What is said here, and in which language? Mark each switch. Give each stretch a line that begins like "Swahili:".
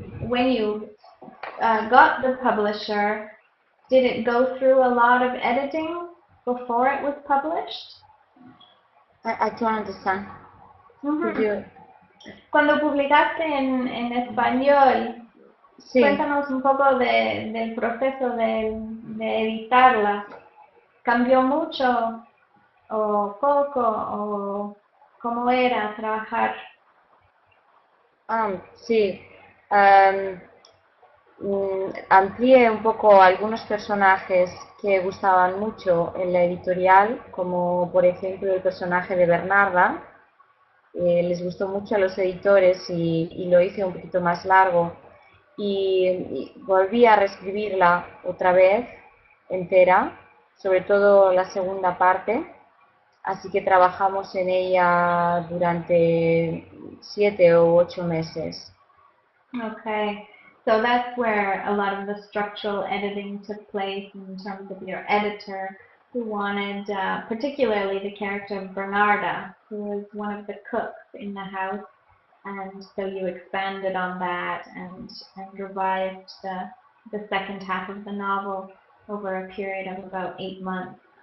English: When you got the publisher, did it go through a lot of editing before it was published? I don't understand. Could you?
Spanish: Cuando publicaste en español, Sí. cuéntanos un poco del proceso de editarla. ¿Cambió mucho o poco o cómo era trabajar? Sí. Amplié un poco algunos personajes que gustaban mucho en la editorial, como por ejemplo el personaje de Bernarda. Les gustó mucho a los editores y lo hice un poquito más largo. Y volví a reescribirla otra vez entera, sobre todo la segunda parte. Así que trabajamos en ella durante 7 u 8 meses.
English: Okay, so that's where a lot of the structural editing took place in terms of your editor, who wanted particularly the character of Bernarda, who was one of the cooks in the house, and so you expanded on that and revised the second half of the novel over a period of about 8 months.